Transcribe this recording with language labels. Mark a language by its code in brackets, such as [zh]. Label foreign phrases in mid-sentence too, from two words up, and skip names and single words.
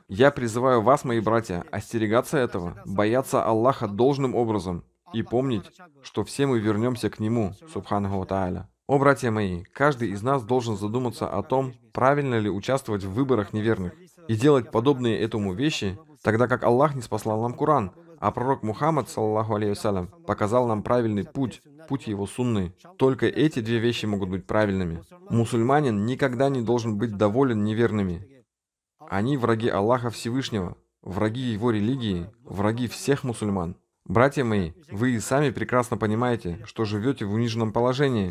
[ru] Я призываю вас, мои братья, остерегаться этого, бояться Аллаха должным образом и помнить, что все мы вернемся к Нему, [ar] سبحانه وتعالى. [ru] О, братья мои, каждый из нас должен задуматься о том, правильно ли участвовать в выборах неверных и делать подобные этому вещи, тогда как Аллах не спаслал нам Коран, а пророк Мухаммад, [ar] صلى الله عليه وسلم, [ru] показал нам правильный путь, путь его сунны. Только эти две вещи могут быть правильными. Мусульманин никогда не должен быть доволен неверными. Они враги Аллаха Всевышнего, враги его религии, враги всех мусульман. Братья мои, вы и сами прекрасно понимаете, что живете в униженном положении.